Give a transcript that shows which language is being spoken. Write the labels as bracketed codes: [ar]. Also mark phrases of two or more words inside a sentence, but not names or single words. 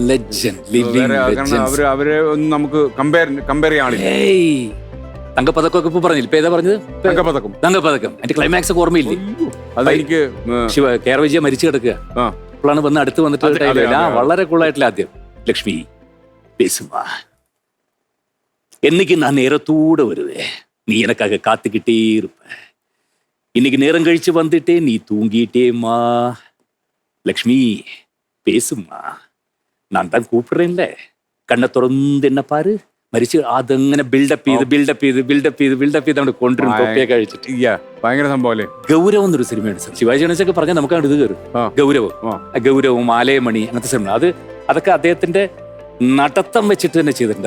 [ml] അവരെ ഒന്നും നമുക്ക് കമ്പയർ ചെയ്യാനില്ല. തങ്കപ്പതക്കമൊക്കെ ഇപ്പൊ പറഞ്ഞില്ല, ഇപ്പൊ ഏതാ പറഞ്ഞത്? തങ്കപ്പതക്കം. അതിന്റെ ക്ലൈമാക്സ് ഒക്കെ ഓർമ്മയില്ലേ? അതെനിക്ക് കേരള വിജയ മരിച്ചു കിടക്കുക. അപ്പോഴാണ് വന്ന് അടുത്ത് വന്നിട്ട് വളരെ കൂളായിട്ടില്ല. ആദ്യം ലക്ഷ്മി [ta] பேசுமா, என்னைக்கு நான் நேரத்தோட வருவேன், நீ எனக்காக காத்துக்கிட்டே இருப்ப. இன்னைக்கு நேரம் கழிச்சு வந்துட்டே, நீ தூங்கிட்டேம்மா. லக்ஷ்மி பேசுமா, நான் தான் கூப்பிடுறேன்ல, கண்ணே திறந்து என்னை பாரு. [ml] മരിച്ച് അതങ്ങനെ ബിൽഡപ്പ് ചെയ്ത് അവിടെ കൊണ്ടുവരും. തൊപ്പിയൊക്കെ കഴിച്ചിട്ട് ഭയങ്കര സംഭവം. ഗൗരവം എന്നൊരു സിനിമയാണ് സാർ. ശിവാജി ഗണേശൊക്കെ പറഞ്ഞാൽ നമുക്കാണ് ഇത് കയറും. ഗൗരവം, ആലയമണി, അങ്ങനത്തെ സിനിമ. അതൊക്കെ അദ്ദേഹത്തിന്റെ നടത്തം വെച്ചിട്ട് തന്നെ ചെയ്തിട്ടുണ്ട്.